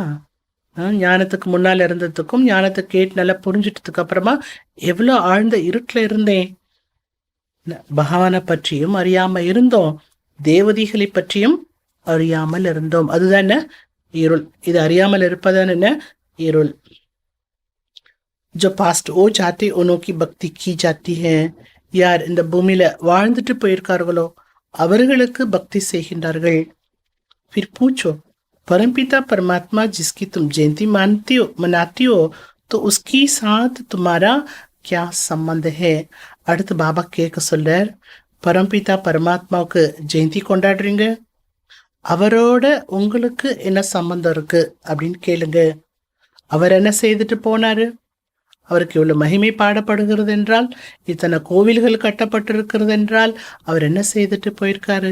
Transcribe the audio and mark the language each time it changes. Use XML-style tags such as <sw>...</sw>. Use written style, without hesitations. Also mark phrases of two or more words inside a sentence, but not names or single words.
<ta>ஞானத்துக்கு முன்னால் இருந்ததுக்கும் ஞானத்தை கேட்டு நல்லா புரிஞ்சிட்டதுக்கு அப்புறமா எவ்வளோ ஆழ்ந்த இருட்டில் இருந்தேன். பகவானை பற்றியும் அறியாம இருந்தோம், தேவதிகளை பற்றியும் அறியாமல் இருந்தோம். அதுதான் என்ன, இருள். இது அறியாமல் இருப்பதான் என்ன, இருள்.</ta> <hi>जो पास्ट हो जाते उन्हों की भक्ति की जाती है.</hi> <ta>யார் இந்த பூமியில வாழ்ந்துட்டு போயிருக்கார்களோ அவர்களுக்கு பக்தி செய்கின்றார்கள்.</ta> <hi>फिर पूछो, परमपिता परमात्मा जिसकी तुम जयंती मनाती हो तो उसकी साथ तुम्हारा क्या संबंध है?</hi> <ta>அடுத்து பாபா கேட்க சொல்றார், பரம்பிதா பரமாத்மாவுக்கு ஜெயந்தி கொண்டாடுறீங்க, அவரோட உங்களுக்கு என்ன சம்பந்தம் இருக்கு அப்படின்னு கேளுங்க. அவர் என்ன செய்துட்டு போனாரு? அவருக்கு இவ்வளவு மகிமை பாடப்படுகிறது என்றால், இத்தனை கோவில்கள் கட்டப்பட்டிருக்கிறது என்றால், அவர் என்ன செய்துட்டு போயிருக்காரு?</ta>